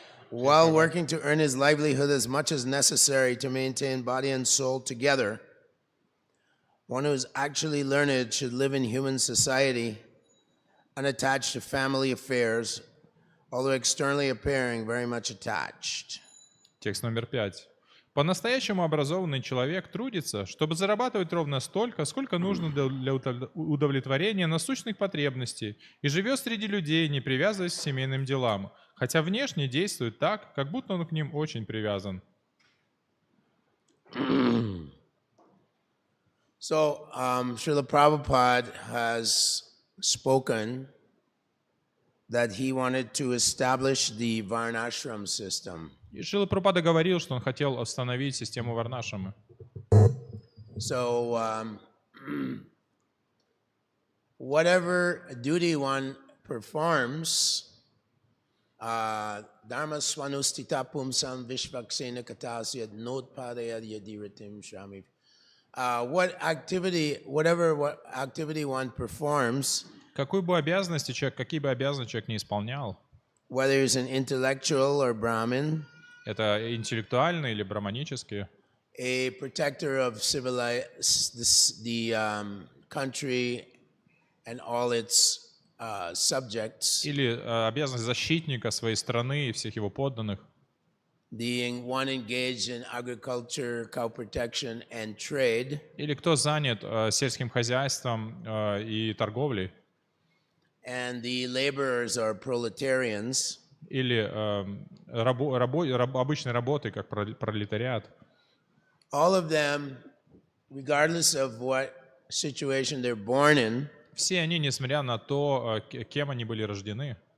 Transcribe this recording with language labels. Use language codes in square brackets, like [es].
[en] While working to earn his livelihood as much as necessary to maintain body and soul together, one who is actually learned should live in human society, unattached to family affairs, although externally appearing very much attached. [ru] Текст номер 5. По-настоящему образованный человек трудится, чтобы зарабатывать ровно столько, сколько нужно для удовлетворения насущных потребностей, и живет среди людей, не привязываясь к семейным делам, хотя внешне действует так, как будто он к ним очень привязан. [en] So, Srila Prabhupada has spoken that he wanted to establish the Varnashram system. [ru] И Шрила Прабхупада говорил, что он хотел установить систему Варнашрамы. [en] So, whatever duty one performs, [sa] dharma swanustita pumsam vishvaksena katasyad notpadayad yadiratim shami. [en] What activity one performs, [ru] Какие бы обязанности человек не исполнял, [en] whether he's an intellectual or Brahmin, [ru] это интеллектуальные или браманические, [en] a protector of the country and all its subjects, [ru] или обязанность защитника своей страны и всех его подданных, [en] one engaged in agriculture, cow protection, and trade, [ru] или кто занят сельским хозяйством и торговлей, [en] and the laborers are proletarians, [ru] или обычной работой, как пролетариат. [en] all of them, regardless of what situation they're born in, [ru] Все они, несмотря на то, кем они были рождены,